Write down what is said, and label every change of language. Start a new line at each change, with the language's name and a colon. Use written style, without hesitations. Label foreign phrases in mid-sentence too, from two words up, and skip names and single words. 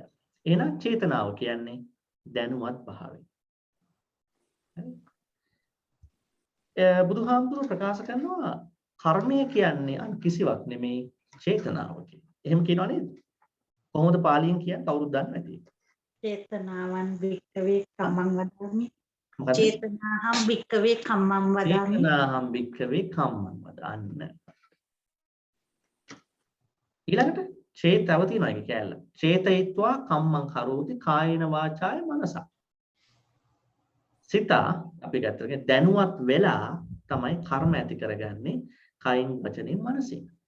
Sinhala: එහෙනම් චේතනාව කියන්නේ දැනුවත් භාවය. බුදුහාමුදුරුවෝ ප්‍රකාශ කරනවා කර්මය කියන්නේ අන් කිසිවක් නෙමෙයි චේතනාව කියලා. එහෙම කියනවා නේද? කොහොමද පාලියෙන් කියන්නේ කවුරුත් දන්නේ නැති.
Pali: චේතනාවන් වික්කවේ කම්මං වදාමි.
Sinhala: මොකද?
Pali: චේතනාහම් වික්කවේ කම්මං වදාමි. චේතනාහම් වික්කවේ කම්මං වදාන්න.
Sinhala: ඊළඟට චේතව තියෙනවා එක කැලල.
Pali: චේතයිත්වා කම්මං කරෝති කායේන වාචාය මනසා.
Sinhala: සිත අපි ගත්තට දැනුවත් වෙලා තමයි කර්ම ඇති කරගන්නේ කයින් වචනෙන් මනසින්.